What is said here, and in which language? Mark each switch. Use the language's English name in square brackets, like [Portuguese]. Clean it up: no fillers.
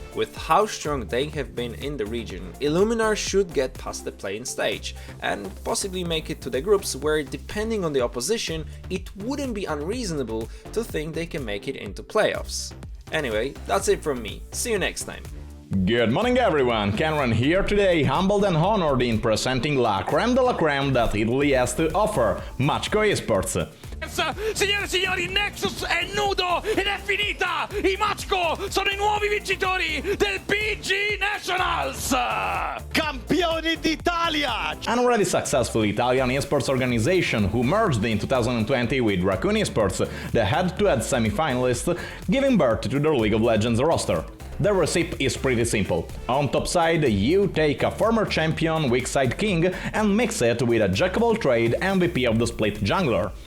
[English] With how strong they have been in the region, ILLUMINAR should get past the playing stage and possibly make it to the groups where, depending on the opposition, it wouldn't be unreasonable to think they can make it into playoffs. Anyway, that's it from me. See you next time. Good morning everyone, Cameron here today, humbled and honored in presenting la crème that Italy has to offer, MACKO ESPORTS. [Italian] Signore e signori, Nexus è nudo ed è finita! I MACKO sono i nuovi vincitori del B.I.G Nationals! Campioni d'Italia! [English] An already successful Italian esports organization who merged in 2020 with Raccoon Esports, the head-to-head semi-finalists, giving birth to their League of Legends roster. The recipe is pretty simple. On top side, you take a former champion weak side king and mix it with a jack-of-all trade MVP of the split jungler.